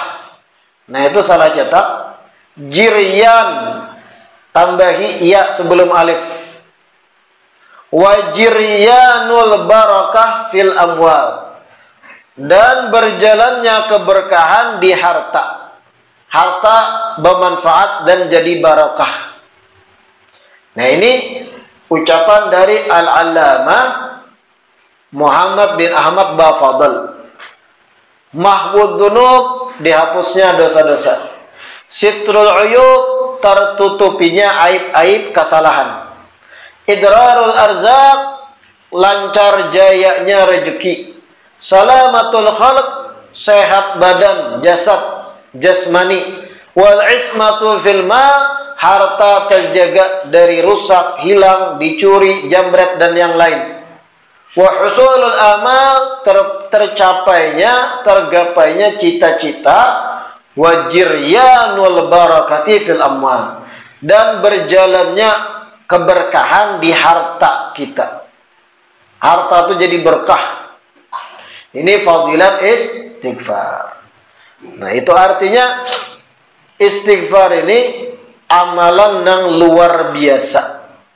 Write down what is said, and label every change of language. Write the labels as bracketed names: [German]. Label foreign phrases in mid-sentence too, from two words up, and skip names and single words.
[Indonesian] Nah, itu salah cetak, jiryan tambahi iya sebelum alif, [Arabic] وجريان البركة في الأموال, [Indonesian] dan berjalannya keberkahan di harta, harta bermanfaat dan jadi barakah. Nah, ini ucapan dari al-allamah Muhammad bin Ahmad Bafadl. [Arabic] محو الذنوب, [Indonesian] dihapusnya dosa-dosa. [Arabic] ستر العيوب, [Indonesian] tertutupinya aib-aib kesalahan. [Arabic] إدرار الأرزاق, [Indonesian] lancar jayanya rezeki. [Arabic] سلامة الخلق, [Indonesian] sehat badan, jasad, jasmani. [Arabic] والعصمة في المال, [Indonesian] harta terjaga dari rusak, hilang, dicuri, jambret dan yang lain. [Arabic] وحصول الآمال, [Indonesian] tercapainya, tergapainya cita-cita. [Arabic] وجريان البركة في الأموال, [Indonesian] dan berjalannya keberkahan di harta kita. Harta itu jadi berkah. Ini fadilat istighfar. Nah, itu artinya istighfar ini amalan yang luar biasa.